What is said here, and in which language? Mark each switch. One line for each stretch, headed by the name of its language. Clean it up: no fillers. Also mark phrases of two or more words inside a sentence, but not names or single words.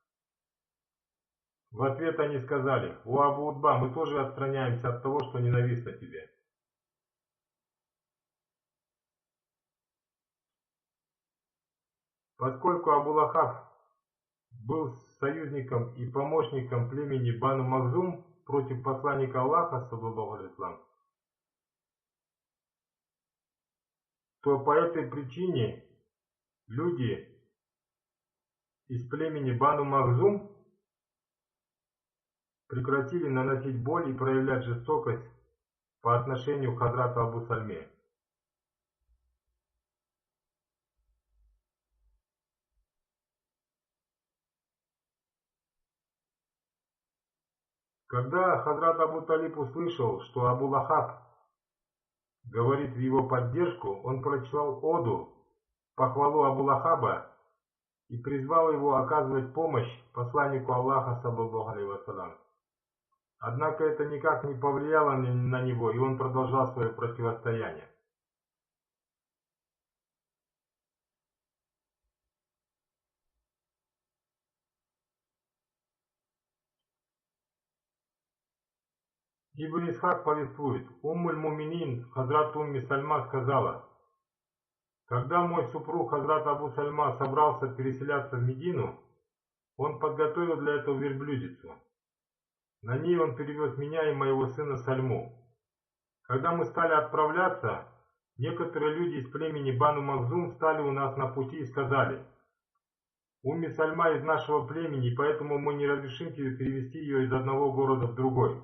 Russian: В ответ они сказали: «О Абу Утба, мы тоже отстраняемся от того, что ненавистно тебе». Поскольку Абу Лахаб был союзником и помощником племени Бану Махзум против посланника Аллаха,
Arabic: صلى الله عليه وسلم,
Russian: то по этой причине люди из племени Бану Махзум прекратили наносить боль и проявлять жестокость по отношению к Хазрату Абу Сальме. Когда Хазрат Абу Талиб услышал, что Абу Лахаб говорит в его поддержку, он прочитал оду в похвалу Абу Лахаба и призвал его оказывать помощь посланнику Аллаха,
Arabic: صلى الله عليه وسلم.
Russian: Однако это никак не повлияло на него, и он продолжал свое противостояние. Ибн Исхак повествует: Уммуль-Муминин, Хазрат Умми Сальма, сказала: «Когда мой супруг Хазрат Абу Сальма собрался переселяться в Медину, он подготовил для этого верблюдицу. На ней он перевез меня и моего сына Сальму. Когда мы стали отправляться, некоторые люди из племени Бану Махзум стали у нас на пути и сказали: Умми Сальма из нашего племени, поэтому мы не разрешим тебе перевести ее из одного города в другой».